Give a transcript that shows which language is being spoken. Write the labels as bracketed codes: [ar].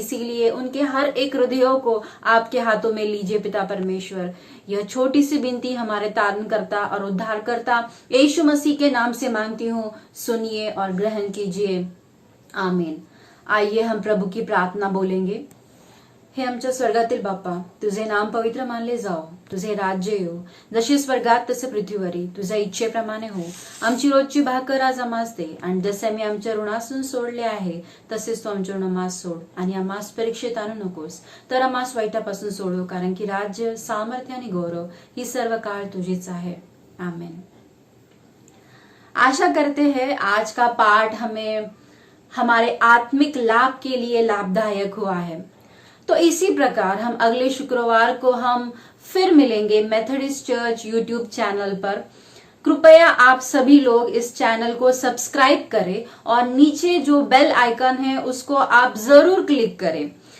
[hi] इसीलिए उनके हर एक हृदयों को आपके हाथों में लीजिए पिता परमेश्वर। यह छोटी सी विनती हमारे तारणकर्ता और उद्धारकर्ता यीशु मसीह के नाम से मांगती हूँ, सुनिए और ग्रहण कीजिए, आमीन। आइए हम प्रभु की प्रार्थना बोलेंगे। [mr] हे आमच्या स्वर्गातील बाप्पा, तुझे नाम पवित्र मानले जाओ, तुझे राज्य येऊ, जसे स्वर्गात तसे पृथ्वीवरी तुझ्या इच्छेप्रमाणे हो। आमची रोजची भाकर आज आम्हास दे, आणि जसे आम्ही आमच्या ऋणासून सोडले आहे तसेच तू आमच्या ऋण आम्हास सोड, आणि आम्हास परीक्षेत आणू नकोस, तर आम्हास वाईटापासून सोडव, कारण की राज्य, सामर्थ्य आणि गौरव ही सर्व काळ तुझीच आहे, आमीन। [hi] आशा करते हैं आज का पाठ हमें हमारे आत्मिक लाभ के लिए लाभदायक हुआ है। तो इसी प्रकार हम अगले शुक्रवार को हम फिर मिलेंगे मेथोडिस्ट चर्च यूट्यूब चैनल पर। कृपया आप सभी लोग इस चैनल को सब्सक्राइब करें और नीचे जो बेल आइकन है उसको आप जरूर क्लिक करें।